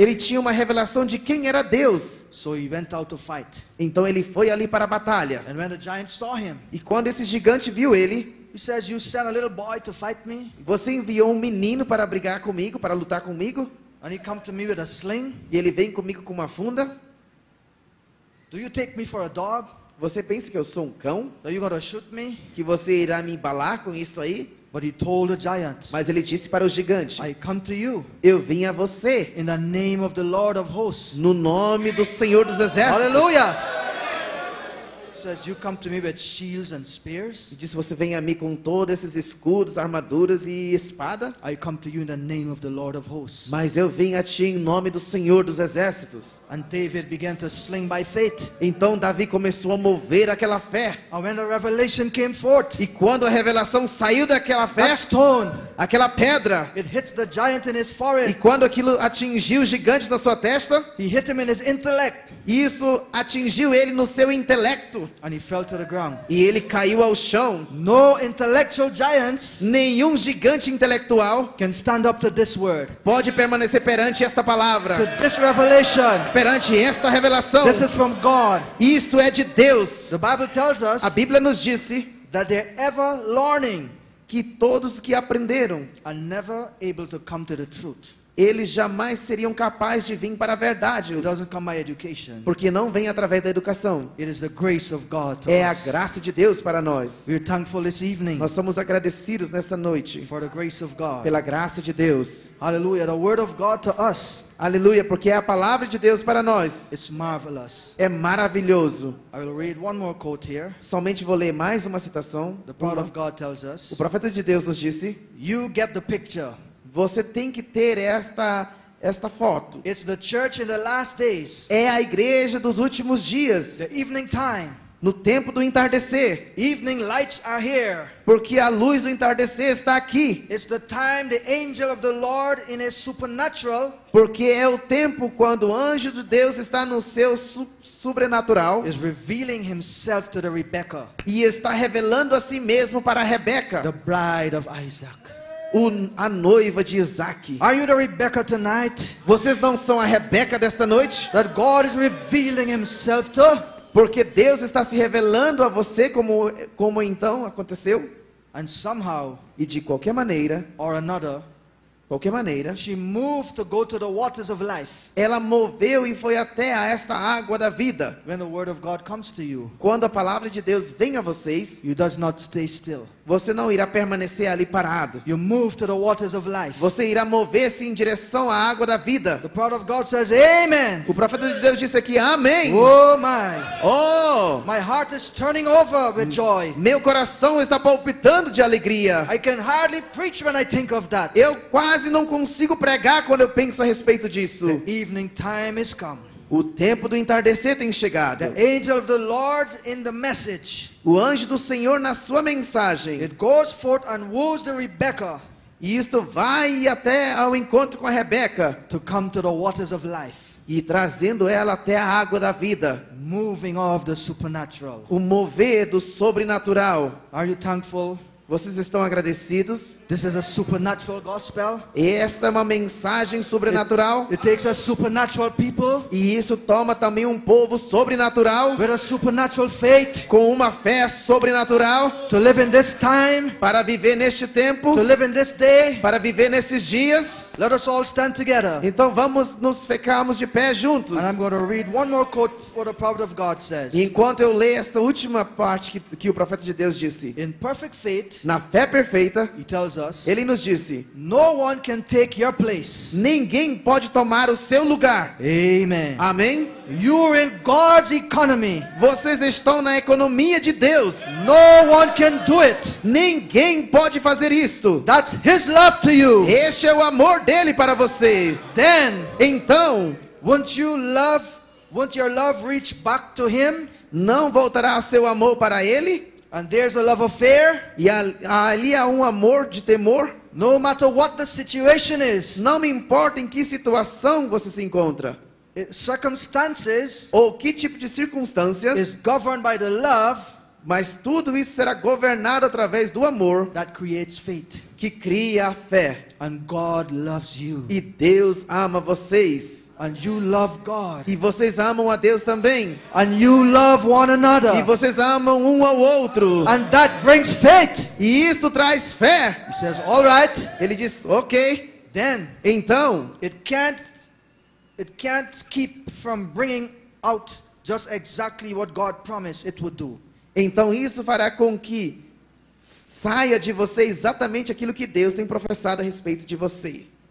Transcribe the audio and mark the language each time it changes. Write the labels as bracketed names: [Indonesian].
[Portuguese] Ele tinha uma revelação de quem era Deus. [English] So he went out to fight. [Portuguese] Então ele foi ali para a batalha. [English] And when the giant saw him, [Portuguese] E quando esse gigante viu ele, [English] he says, you sent a little boy to fight me, [Portuguese] você enviou um menino para brigar comigo, para lutar comigo? [English] and he come to me with a sling. [Portuguese] E ele vem comigo com uma funda? [English] Do you take me for a dog? [Portuguese] Você pensa que eu sou um cão? [English] Are you going to shoot me? [Portuguese] Que você irá me embalar com isso aí? [English] But he told the giant, [Portuguese] Mas ele disse para o gigante, [English] I come to you [Portuguese] eu vim a você, [English] in the name of the Lord of hosts. [Portuguese] no nome do Senhor dos Exércitos. [English] Hallelujah. Says, you come to me with shields and spears. [Portuguese] E disse, você vem a mim com todos esses escudos, armaduras e espada? [English] I come to you in the name of the Lord of hosts. [Portuguese] Mas eu vim a ti em nome do Senhor dos Exércitos. [English] And David began to sling by faith. [Portuguese] Então Davi começou a mover aquela fé. [English] And when the revelation came forth, [Portuguese] E quando a revelação saiu daquela fé, [English] that stone, [Portuguese] aquela pedra, [English] it hits the giant in his [Portuguese] e [English] forehead. [Portuguese] quando aquilo atingiu o gigante na sua testa, [English] He hit him in his intellect. [Portuguese] isso atingiu ele no seu intelecto. [English] And he fell to the ground. [Portuguese] E ele caiu ao chão. [English] No intellectual giants [Portuguese] Nenhum gigante intelectual [English] can stand up to this word, [Portuguese] pode permanecer perante esta [English] to [Portuguese] palavra, [English] this revelation. [Portuguese] perante esta revelação. [English] This is from God. [Portuguese] Isto é de Deus. [English] The Bible tells us [Portuguese] A Bíblia nos disse [English] that they're ever learning [Portuguese] que todos que aprenderam, [English] are never able to come to the truth. [Portuguese] eles jamais seriam capazes de vir para a verdade, [English] It doesn't come by education. [Portuguese] porque não vem através da educação. [English] It is the grace of God to [Portuguese] É a [English] us. [Portuguese] graça de Deus para nós. [English] We're thankful this evening [Portuguese] Nós somos agradecidos nesta noite [English] for the grace of God. [Portuguese] pela graça de Deus. [English] Hallelujah. The word of God to us, [Portuguese] Aleluia, porque é a palavra de Deus para nós. [English] it's marvelous. [Portuguese] É maravilhoso. [English] I will read one more quote here. [Portuguese] Somente vou ler mais uma citação. [English] The prophet of God tells [Portuguese] O [English] us, [Portuguese] profeta de Deus nos disse: [English] you get the picture. [Portuguese] você tem que ter esta foto. [English] It's the church in the last days, [Portuguese] É a igreja dos últimos dias. [English] the evening time. [Portuguese] no tempo do entardecer, [English] Evening lights are here. [Portuguese] porque a luz do entardecer está aqui, [English] It's the time the angel of the Lord in his supernatural [Portuguese] porque é o tempo quando o anjo de Deus está no seu sobrenatural [English] is revealing himself to the Rebecca, [Portuguese] e está revelando a si mesmo para a [English] the [Portuguese] Rebeca, [English] bride of Isaac. [Portuguese] a noiva de Isaac. [English] Are you the Rebecca tonight? [Portuguese] Vocês não são a Rebeca desta noite? [English] That God is revealing himself to? [Portuguese] Porque Deus está se revelando a você como então aconteceu? [English] And somehow [Portuguese] E de qualquer maneira, [English] or another, she moved to go to the waters of life. [Portuguese] ela moveu e foi até a esta água da vida. [English] When the word of God comes to you, [Portuguese] Quando a palavra de Deus vem a vocês, [English] you does not stay still. [Portuguese] você não irá permanecer ali parado. [English] You move to the waters of life. [Portuguese] Você irá mover-se em direção à água da vida. [English] The prophet of God says, Amen. [Portuguese] O profeta de Deus disse aqui, amém. [English] Oh my. Oh, My heart is turning over with joy. [Portuguese] meu coração está palpitando de alegria. [English] I can hardly preach when I think of that. [Portuguese] Eu quase não consigo pregar quando eu penso a respeito disso. [English] The evening time is come. [Portuguese] O tempo do entardecer tem chegado. [English] The angel of the Lord in the message. [Portuguese] O anjo do Senhor na sua mensagem. [English] It goes forth and woos the Rebecca [Portuguese] E isto vai até ao encontro com a Rebeca. [English] to come to the waters of life. [Portuguese] E trazendo ela até a água da vida. [English] Moving of the supernatural. [Portuguese] O mover do sobrenatural. [English] Are you thankful? [Portuguese] Vocês estão agradecidos? [English] This is a supernatural gospel. [Portuguese] Esta é uma mensagem sobrenatural. [English] It takes a supernatural people [Portuguese] E isso toma também um povo sobrenatural. [English] with a supernatural faith [Portuguese] Com uma fé sobrenatural. [English] to live in this time, [Portuguese] Para viver neste tempo. [English] to live in this day. [Portuguese] Para viver nesses dias. [English] Let us all stand together. [Portuguese] Então vamos nos ficarmos de pé juntos. [English] And I'm going to read one more quote what the prophet of God says. [Portuguese] E enquanto eu leio esta última parte que o profeta de Deus disse. [English] In perfect faith, [Portuguese] Na fé perfeita, [English] he tells us, [Portuguese] ele nos disse: [English] no one can take your place. [Portuguese] ninguém pode tomar o seu lugar. [English] Amen. [Portuguese] Amém? [English] You're in God's economy. [Portuguese] Vocês estão na economia de Deus. [English] No one can do it. [Portuguese] Ninguém pode fazer isto. [English] That's his love to you. [Portuguese] Este é o amor dele para você. [English] Then, [Portuguese] Então, [English] won't your love reach back to him? [Portuguese] não voltará o seu amor para ele? [English] And there's a love affair. [Portuguese] E ali há um amor de temor? [English] No matter what the situation is, [Portuguese] Não me importa em que situação você se encontra. [English] circumstances [Portuguese] Ou que tipo de circunstâncias. [English] is governed by the love [Portuguese] Mas tudo isso será governado através do amor [English] that creates faith. [Portuguese] que cria a fé. [English] And God loves you. [Portuguese] E Deus ama vocês. [English] And you love God. [Portuguese] E vocês amam a Deus também. [English] And you love one [Portuguese] E [English] another. [Portuguese] vocês amam um ao outro. [English] And that brings faith. [Portuguese] E isso traz fé. [English] He says, all right, [Portuguese] Ele diz, ok. [English] then [Portuguese] Então, [English] it can't keep from bringing out just exactly what God promised it would do. [Portuguese] então isso fará com que saia de você exatamente aquilo que Deus tem professado a respeito de você.